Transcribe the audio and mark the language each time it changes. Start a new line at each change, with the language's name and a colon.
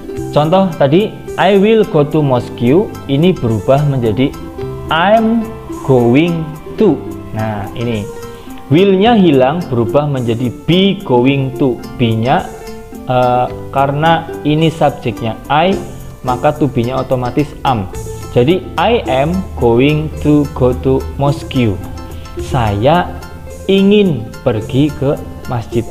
Indonesian: Contoh tadi
English: I will go to mosque,
Indonesian: ini berubah menjadi
English: I'm going to.
Indonesian: Nah ini will-nya hilang, berubah menjadi
English: be going to.
Indonesian: Be-nya karena ini subjeknya I, maka to be-nya otomatis am. Jadi
English: I am going to go to mosque.
Indonesian: Saya ingin pergi ke masjid.